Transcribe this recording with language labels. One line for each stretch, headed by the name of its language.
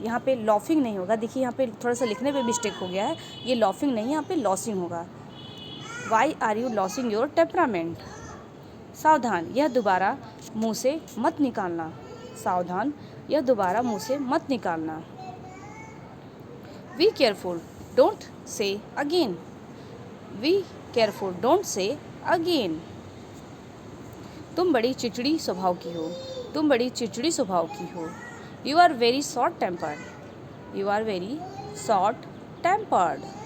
Hindi: यहाँ पे लॉफिंग नहीं होगा. देखिए यहाँ पे थोड़ा सा लिखने पे मिस्टेक हो गया है. ये लॉफिंग नहीं है, यहाँ पे लॉसिंग होगा.
English: Why are you losing your temperament.
Hindi: सावधान, यह दोबारा मुँह से मत निकालना. सावधान, यह दोबारा मुँह से मत निकालना.
English: Be careful, don't say again. Be careful, don't say again.
Hindi: तुम बड़ी चिड़चिड़ी स्वभाव की हो. तुम बड़ी चिड़चिड़ी स्वभाव की हो.
English: You are very short tempered. You are very short tempered.